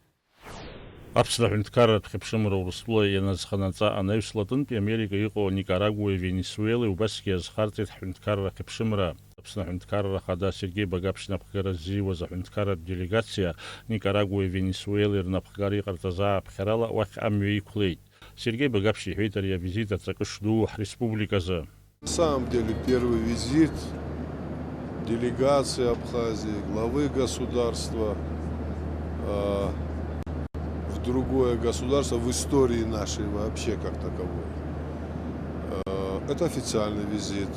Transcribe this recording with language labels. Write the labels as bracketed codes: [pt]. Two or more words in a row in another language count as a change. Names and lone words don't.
[ab] Аԥсны аҳәынҭқарратә Хьыԥшымра Урыстәыла ианазханаҵа анаҩс Латынтәи Америка иҟоу Никарагуеи Венесуелеи убасгьы иазхарҵеит ҳҳәынҭқарра Хьыԥшымра. Аԥсны аҳәынҭқарра ахада Сергей Багаԥшь напхгара ззиуаз аҳәынҭқарратә делегациа Никарагуеи Венесуелеи рнапхгара иҟарҵаз ааԥхьарала уахь амҩа иқәлеит. Сергей Багаԥшь иҳәеит ари авизит аҵакы шду ҳреспубликазы. [ru] На самом деле первый визит делегации Абхазии, главы государства в другое государство в истории нашей вообще как таковой. Это официальный визит.